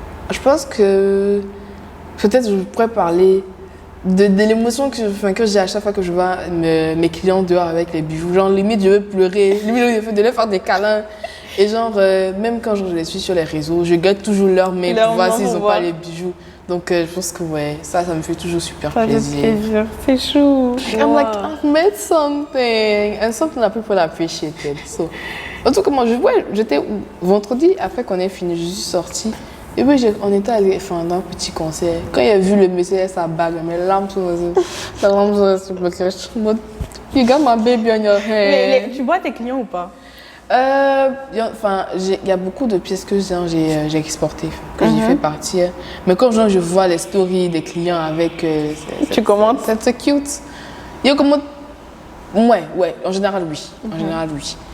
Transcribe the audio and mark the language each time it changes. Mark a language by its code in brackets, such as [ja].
[fr] Je pense que peut-être je pourrais parler de l'émotion que j'ai à chaque fois que je vois mes clients dehors avec les bijoux. Genre, limite, je veux pleurer, limite, je veux leur faire des câlins. Et genre, même quand je les suis sur les réseaux, je garde toujours leur mail pour voir s'ils n'ont pas les bijoux. Donc, je pense que ouais, ça me fait toujours super plaisir. C'est chou. [en] I'm like, I've made something. And something that people appreciated. [fr] So, en tout cas, moi, j'étais vendredi, après qu'on ait fini, je suis sortie. Et puis, on était allé dans un petit concert. Quand il a vu le monsieur et sa bague, mes larmes sont sur le cœur. [en] You got my baby on your head. [fr] Tu vois tes clients ou pas? Il y a beaucoup de pièces que j'ai exportées, que j'ai fait partir. Mais comme genre, je vois les stories des clients avec... tu commentes? C'est cute. Il commente... Ouais, en général, oui. En général, oui.